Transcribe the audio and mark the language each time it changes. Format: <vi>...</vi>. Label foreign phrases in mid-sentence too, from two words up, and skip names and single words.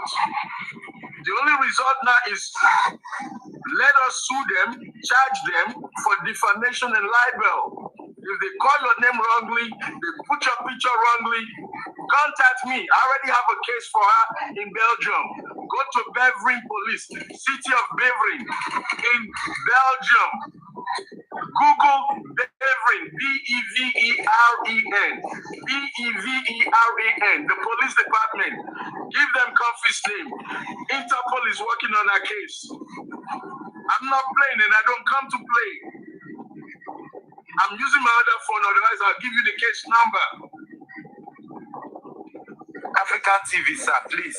<en>The only result now is let us sue them, charge them for defamation and libel. If they call your name wrongly, they put your picture wrongly, contact me. I already have a case for her in Belgium. Go to Beveren Police, City of Beveren in Belgium. Google Beveren, B-E-V-E-R-E-N, B-E-V-E-R-E-N, the police department. Give them Coffee's name. Interpol is working on a case. I'm not playing and I don't come to play. I'm using my other phone, otherwise I'll give you the case number. African TV, sir, please.</en>